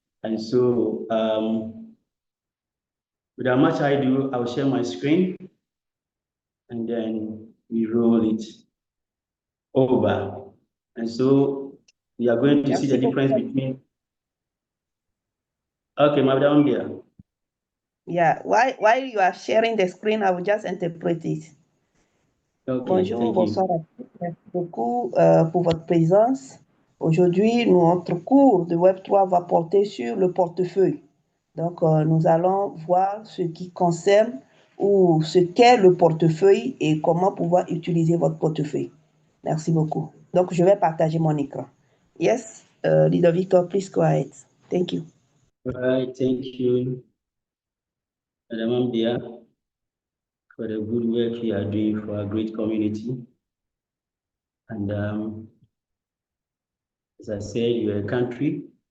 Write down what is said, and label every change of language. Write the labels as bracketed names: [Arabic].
[English] And so without much ado, I'll share my screen and then we roll it over. And so we are going to see the difference between. Okay, Madam Bia. Yeah, while you are sharing the screen, I will just interpret it. Okay, [French] Bonjour, bonsoir à tous. Merci beaucoup pour votre présence. Aujourd'hui, notre cours de Web3 va porter sur le portefeuille. Donc, nous allons voir ce qui concerne ou ce qu'est le portefeuille et comment pouvoir utiliser votre portefeuille. Merci beaucoup. Donc, je vais partager mon écran. [English] Yes, Leader Victor, please go ahead. Thank you. All right, thank you, Madam Bia, for the good work you are doing for our great community. And as I said, you're a country.